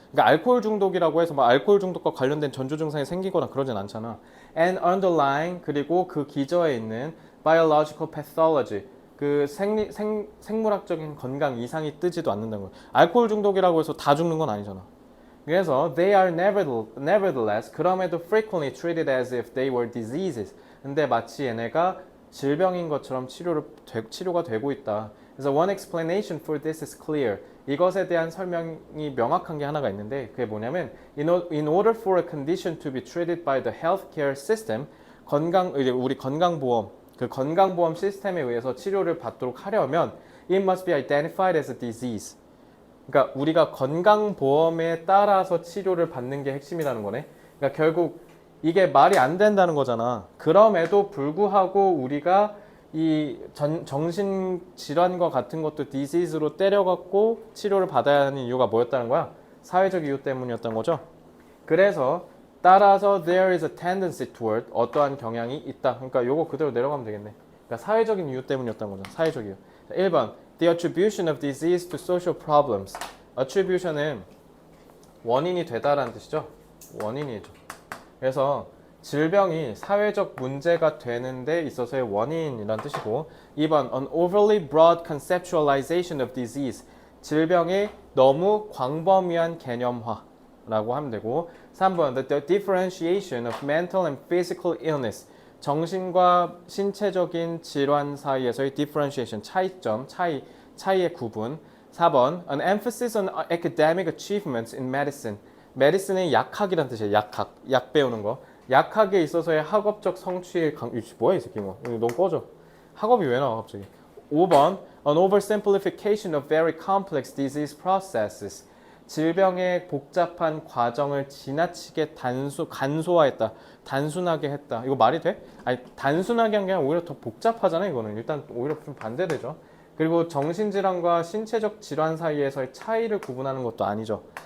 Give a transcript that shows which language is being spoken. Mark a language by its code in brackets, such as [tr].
[ko] 그러니까 알코올 중독이라고 해서 막 알코올 중독과 관련된 전조 증상이 생기거나 그러진 않잖아. [en] And underlying, [ko] 그리고 그 기저에 있는 [en] biological pathology, [ko] 그 생물학적인 건강 이상이 뜨지도 않는다는 거야. 알코올 중독이라고 해서 다 죽는 건 아니잖아. 그래서 [en] they are nevertheless, [ko] 그럼에도 [en] frequently treated as if they were diseases. [ko] 근데 마치 얘네가 질병인 것처럼 치료가 되고 있다. 그래서 [en] one explanation for this is clear. [ko] 이것에 대한 설명이 명확한 게 하나가 있는데 그게 뭐냐면 [en] in order for a condition to be treated by the healthcare system, [ko] 우리 건강보험, 그 건강보험 시스템에 의해서 치료를 받도록 하려면 [en] it must be identified as a disease. [ko] 그러니까 우리가 건강보험에 따라서 치료를 받는 게 핵심이라는 거네. 그러니까 결국 이게 말이 안 된다는 거잖아. 그럼에도 불구하고 우리가 이 정신질환과 같은 것도 디시즈로 때려갖고 치료를 받아야 하는 이유가 뭐였다는 거야? 사회적 이유 때문이었던 거죠. 그래서 따라서 [en] there is a tendency toward, [ko] 어떠한 경향이 있다. 그러니까 요거 그대로 내려가면 되겠네. 그러니까 사회적인 이유 때문이었던 거죠. 사회적 이유. [en] 1번 The attribution of disease to social problems. [ko] attribution은 원인이 되다라는 뜻이죠. 원인이죠. 그래서 질병이 사회적 문제가 되는 데 있어서의 원인이란 뜻이고 2번 [en] An overly broad conceptualization of disease. [ko] 질병의 너무 광범위한 개념화라고 하면 되고 3번 [en] The differentiation of mental and physical illness. [ko] 정신과 신체적인 질환 사이에서의 differentiation, 차이점, 차이의 구분. [en] 4번 An emphasis on academic achievements in medicine. [ko] medicine의 약학이란 뜻이에요. 약 배우는 거. 약학에 있어서의 학업적 성취의 뭐야 이 새끼 뭐. 너무 꺼져. 학업이 왜 나와 갑자기. 5번 [en] An oversimplification of very complex disease processes. [ko] 질병의 복잡한 과정을 지나치게 간소화했다. 단순하게 했다. 이거 말이 돼? 아니, 단순하게 한 게 아니라 오히려 더 복잡하잖아요, 이거는. 일단 오히려 좀 반대되죠. 그리고 정신질환과 신체적 질환 사이에서의 차이를 구분하는 것도 아니죠.